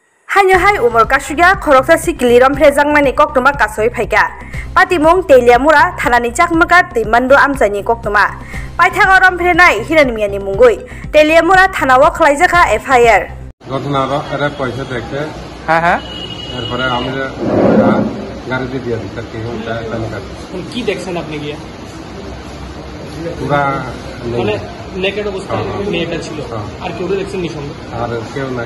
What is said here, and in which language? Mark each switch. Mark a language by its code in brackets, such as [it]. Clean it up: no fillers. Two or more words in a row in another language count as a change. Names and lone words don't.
[trp] Hanya hai umur kasuya khoroksa sikiliram frejangmani koktuma kasoi phaika. Patimong Teliamura thanani chakmaka timando amjani koktuma. Paithangoram frenai hiranmiyani mungoi. Teliamura thanawo khlaijaka FIR. [bn] ঘটনাটা এরা পয়সা দেখে হ্যাঁ এরপরে আমি গাড়িতে দিয়ে দিই তার কি দেখছেন আপনি গিয়ে পুরা মানে নেকেড অবস্থায় মেয়েটা ছিল আর কেউ দেখছেন নিঃসন্দেহ আর কেউ নাই